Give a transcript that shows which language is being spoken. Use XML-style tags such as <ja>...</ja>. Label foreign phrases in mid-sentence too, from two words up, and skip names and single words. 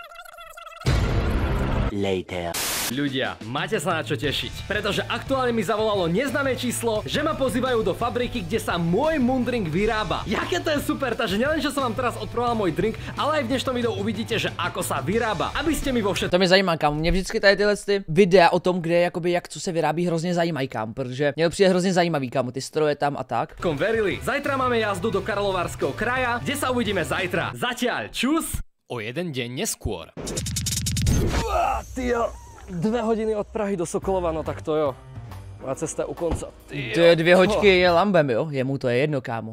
<sk>Later. Ľudia, máte sa na čo tešiť, pretože aktuálne mi zavolalo neznáme číslo, že ma pozývajú do fabriky, kde sa môj Moon Drink vyrába.</sk> <cs>Jaké to je super,</cs> <sk>takže nielen, že som vám teraz odproval môj drink, ale aj v dnešnom videu uvidíte, že ako sa vyrába, aby ste mi vo všetkom...</sk> <cs>To mě zajímá, kámo. Mě vždycky tady tyhle videa o tom, kde jakoby jak co se vyrábí, hrozně zajímají, kámo, protože mě to přijde hrozně zajímavý, kámo, ty stroje tam a tak.</cs> <sk>Verili. Zajtra máme jazdu do Karlovarského kraja, kde sa uvidíme zajtra. Zatiaľ, čus! O jeden deň neskôr.</sk> <cs>Tyjo, 2 hodiny od Prahy do Sokolova, no tak to jo.</cs> <sk>Moja cesta u konca.</sk> <cs>To je 2 hoďky je lambem, jo? Jemu to je jedno, kámo.</cs>